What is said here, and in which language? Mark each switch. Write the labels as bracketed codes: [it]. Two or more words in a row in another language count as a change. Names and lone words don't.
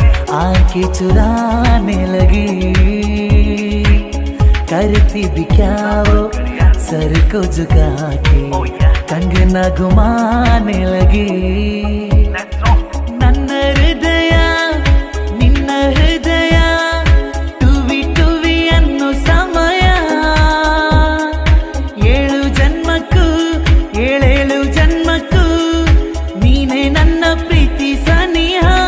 [hi] आंखें चुराने लगी, करती भी क्या वो सर को झुका के कंगना घुमाने लगी. [kn] ನನ್ನ ಹೃದಯ ನಿನ್ನ ಹೃದಯ ಟುವಿ ಟುವಿ ಅನ್ನೋ ಸಮಯ, ಏಳು ಜನ್ಮಕ್ಕೂ ಏಳೇಳು ಜನ್ಮಕ್ಕೂ ನೀನೇ ನನ್ನ ಪ್ರೀತಿ ಸನಿಹ.